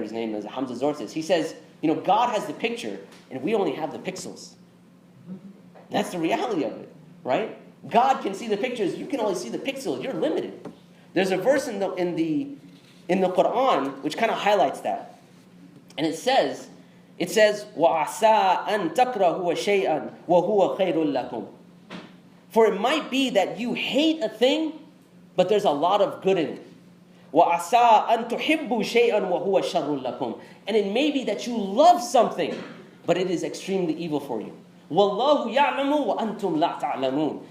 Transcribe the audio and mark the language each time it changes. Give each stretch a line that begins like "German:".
English: His name is Hamza Zortis. He says, God has the picture, and we only have the pixels. That's the reality of it, right? God can see the pictures. You can only see the pixels. You're limited. There's a verse in the Quran which kind of highlights that. And it says,
Arabic: وَعَسَىٰ أَن تَكْرَهُوا شَيْئًا وَهُوَ خَيْرٌ لَكُمْ.
English: For it might be that you hate a thing, but there's a lot of good in it.
Arabic: وَعَسَىٰ أَن تُحِبُّوا شَيْئًا وَهُوَ شَرٌ لَكُمْ.
English: And it may be that you love something, but it is extremely evil for you.
Arabic: وَاللَّهُ يَعْلَمُ وَأَنْتُمْ لَا تَعْلَمُونَ.